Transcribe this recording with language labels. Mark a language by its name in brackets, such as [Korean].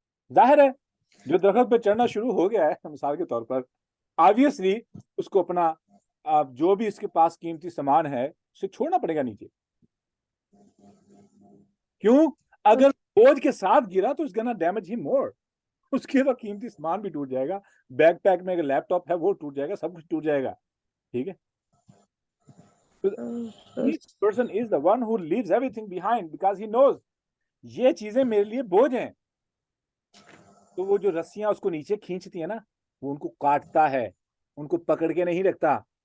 [Urdu] ظاہر ہے جو درخت پہ چڑھنا شروع ہو گیا ہے, مثال کے طور پر, آبویسلی اس کو اپنا جو بھی اس کے پاس قیمتی سامان ہے اسے چھوڑنا پڑے گا نیچے. کیوں؟ اگر بوجھ کے ساتھ گرا تو اس گنا ڈیمیج ہی مور. اس کے بعد قیمتی سامان بھی ٹوٹ جائے گا, بیک پیک میں اگر لیپ ٹاپ ہے وہ ٹوٹ جائے گا, سب کچھ ٹوٹ جائے گا. ٹھیک ہے, [English] each person is the one who leaves everything behind because he knows [Urdu] یہ چیزیں میرے لیے بوجھ ہیں. تو وہ جو رسیاں اس کو نیچے کھینچتی ہیں نا, وہ ان کو کاٹتا ہے, ان کو پکڑ کے نہیں رکھتا.